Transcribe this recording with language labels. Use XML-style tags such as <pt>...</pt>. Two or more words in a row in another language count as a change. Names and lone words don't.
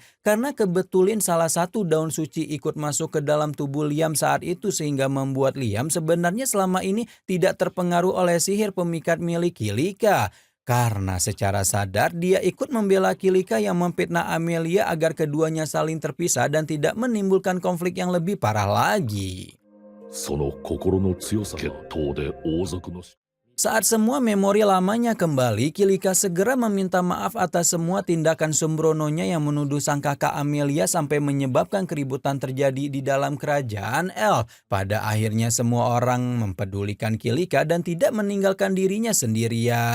<id>Karena kebetulan salah satu daun suci ikut masuk ke dalam tubuh Liam saat itu sehingga membuat Liam sebenarnya selama ini tidak terpengaruh oleh sihir pemikat milik Kilika. Karena secara sadar dia ikut membela Kilika yang memfitnah Amelia agar keduanya saling terpisah dan tidak menimbulkan konflik yang lebih parah lagi.</id> <ja>その心の強さが決闘で王族の</ja> <id>Saat semua memori lamanya kembali, Kilika segera meminta maaf atas semua tindakan sembrononya yang menuduh sang kakak Amelia sampai menyebabkan keributan terjadi di dalam kerajaan elf. Pada akhirnya semua orang mempedulikan Kilika dan tidak meninggalkan dirinya sendirian.</id>